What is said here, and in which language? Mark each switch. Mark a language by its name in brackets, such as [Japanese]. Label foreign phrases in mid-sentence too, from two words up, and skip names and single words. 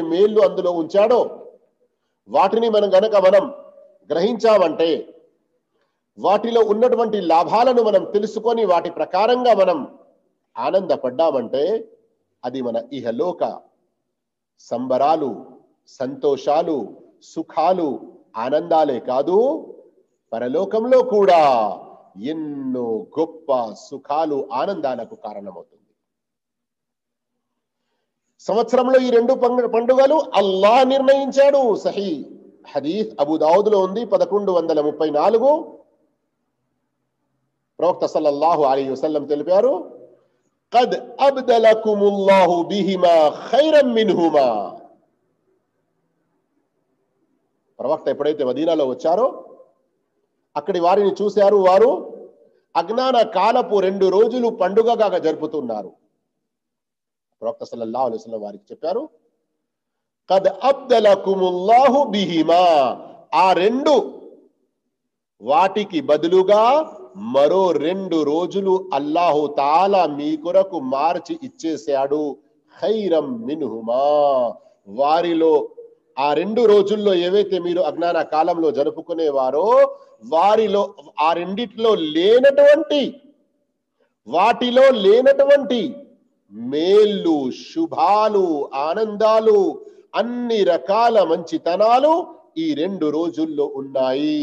[Telugu] మేళ్లు అందులో ఉంచాడో వాటిని మనం గ్రహించామంటే, వాటిలో ఉన్నటువంటి లాభాలను మనం తెలుసుకొని వాటి ప్రకారంగా మనం ఆనందపడ్డామంటే, అది మన ఇహలోక సంబరాలు, సంతోషాలు, సుఖాలు, ఆనందాలే కాదు, పరలోకంలో కూడా ఎన్నో గొప్ప సుఖాలు, ఆనందాలకు కారణమవుతుంది. సంవత్సరంలో ఈ 2 పండుగలు అల్లాహ్ నిర్ణయించాడు. సహీ హదీస్ అబూ దావుద్లో ఉంది, 1134. ప్రవక్త [Arabic] صلى الله عليه وسلم [Telugu] తెలిపారు, [Arabic] قد أبدلكم الله بهما خيرا منهما. [Telugu] ప్రవక్త ఎప్పుడైతే మదీనాలో వచ్చారో అక్కడి వారిని చూశారు. వారు అజ్ఞాన కాలపు 2 రోజులు పండుగగా జరుపుతున్నారు. ప్రవక్త [Arabic] صلى الله عليه وسلم [Telugu] వారికి చెప్పారు, [Arabic] قد أبدلكم الله بهما. [Telugu] ఆ 2 వాటికి బదులుగా మరో 2 రోజులు [Arabic] الله تعالى [Telugu] మీ కొరకు మార్చి ఇచ్చేశాడు. [Arabic] خيرا منهما. [Telugu] వారిలో ఆ 2 రోజుల్లో ఏవైతే మీరు అజ్ఞాన కాలంలో జరుపుకునేవారో వారిలో ఆ రెండిట్లో వాటిలో లేనటువంటి మేళ్ళు, శుభాలు, ఆనందాలు, అన్ని రకాల మంచితనాలు ఈ 2 రోజుల్లో ఉన్నాయి.